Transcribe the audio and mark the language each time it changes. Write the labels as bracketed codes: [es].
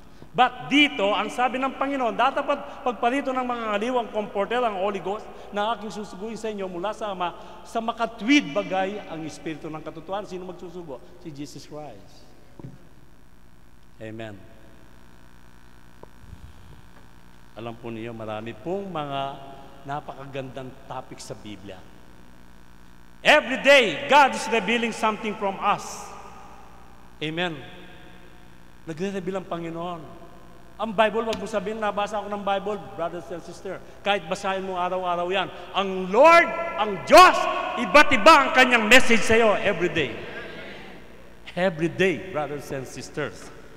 [tl] But dito, ang sabi ng Panginoon, dapat pagparito ng mga ngaliw, ang Comforter, ang Holy Ghost, na aking susuguin sa inyo mula sa Ama, sa makatwid bagay ang Espiritu ng katotohanan. Sino magsusugo? Si Jesus Christ. Amen. Alam po niyo, marami pong mga napakagandang topic sa Biblia. [en] Every day, God is revealing something from us. Amen. [tl] Nagre-reveal ang Panginoon. Ang Bible, wag mo sabihin, nabasa ako ng Bible, brothers and sisters. Kahit basahin mo araw-araw yan. Ang Lord, ang Diyos, iba't iba ang kanyang message sa iyo every day. [en] Every day, brothers and sisters.